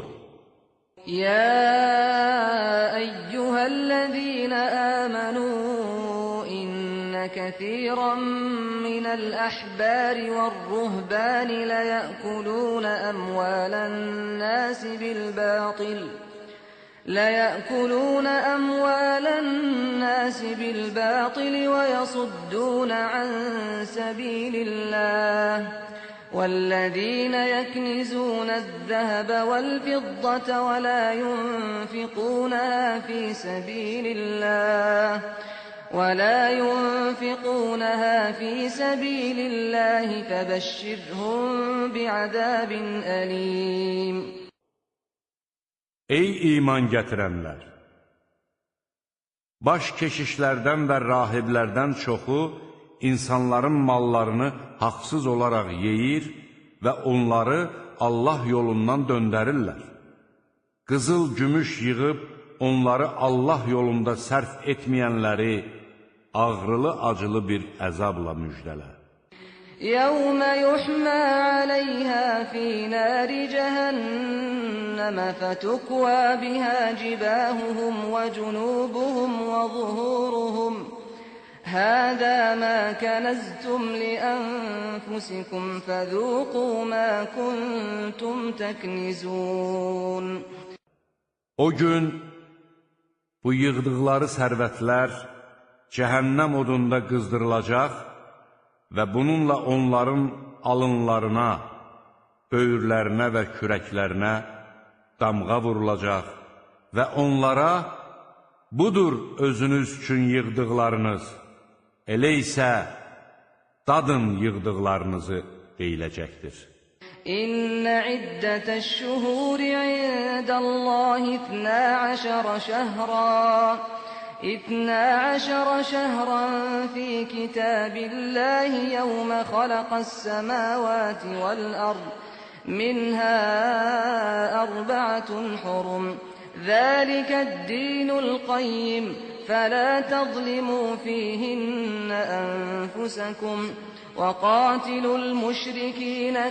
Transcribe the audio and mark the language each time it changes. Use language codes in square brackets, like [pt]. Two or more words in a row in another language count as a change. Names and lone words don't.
[ar] يا أيها الذين آمنوا إن كثيرا من الأحبار والرهبان ليأكلون أموال الناس بالباطل ويصدون عن سبيل الله والذين يكنزون الذهب والفضة ولا ينفقونها في سبيل الله فبشرهم بعذاب أليم. [az] Ey iman gətirənlər! Baş keşişlərdən və rahiblərdən çoxu insanların mallarını haqsız olaraq yeyir və onları Allah yolundan döndərirlər. Qızıl, gümüş yığıb onları Allah yolunda sərf etməyənləri ağrılı-acılı bir əzabla müjdələ. [ar] يَوْمَ يُحْمَى عَلَيْهَا فِي نَارِ جَهَنَّمَ فَتُكْوَى بِهَا جِبَاهُهُمْ وَجُنُوبُهُمْ وَظُهُورُهُمْ هَذَا مَا كَنَزْتُمْ لِأَنفُسِكُمْ فَذُوقُوا مَا كُنتُمْ تَكْنِزُونَ [az] O gün bu yığdıqları sərvətlər cəhənnəm odunda qızdırılacaq və bununla onların alınlarına, böyürlərinə və kürəklərinə damğa vurulacaq və onlara budur özünüz üçün yığdıqlarınız, elə isə dadın yığdıqlarınızı deyiləcəkdir. [ar] إن عدة الشهور عند الله 12 شهرا في كتاب الله يوم خلق السماوات والأرض منها أربعة حرم ذلك الدين القيم فلا تظلموا فيهن أنفسكم وَقَاتِلُوا الْمُشْرِكِينَ